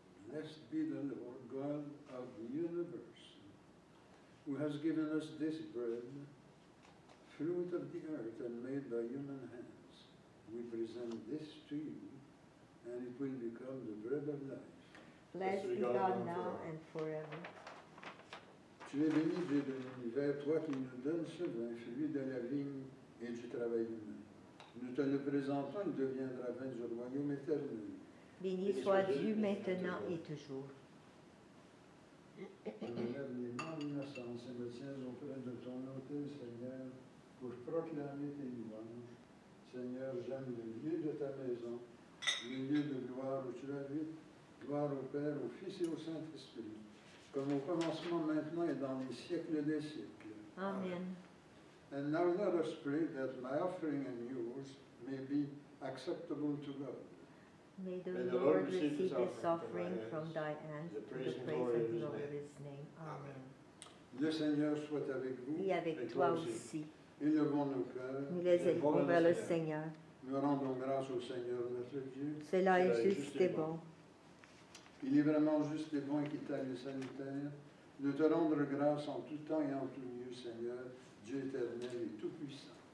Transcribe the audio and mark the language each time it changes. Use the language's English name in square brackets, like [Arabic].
[English] Blessed be the Lord God of the universe, who has given us this bread, fruit of the earth and made by human hands. We present this to you, and it will become the bread of life. Blessed be God now and forever. [French] Tu es béni, Dieu de l'univers, toi qui nous donnes ce vin, fruit de la vigne et du travail humain. Nous te le présentons, il deviendra vin du royaume éternel. Béni soit Dieu maintenant et toujours. Je me lève les mains d'innocence et me tiens auprès de ton autel, Seigneur, pour proclamer tes louanges. Seigneur, j'aime le lieu de ta maison, le lieu de gloire où tu habites. Gloire au Père, au Fils et au Saint-Esprit, comme au commencement, maintenant et dans les siècles des siècles. Amen. [English] And now let us pray that my offering and yours may be acceptable to God. May the Lord receive this offering from thy hands to the praise and glory of his name. Amen. [French] Le Seigneur soit avec vous. Et avec toi aussi. Élevons nos cœurs. Nous les élevons vers le Seigneur. Nous rendons grâce au Seigneur notre Dieu. Cela est juste et bon. Il est vraiment juste et bon, équitable et salutaire de te rendre grâce en tout temps et en tout lieu, Seigneur, Dieu éternel et tout-puissant.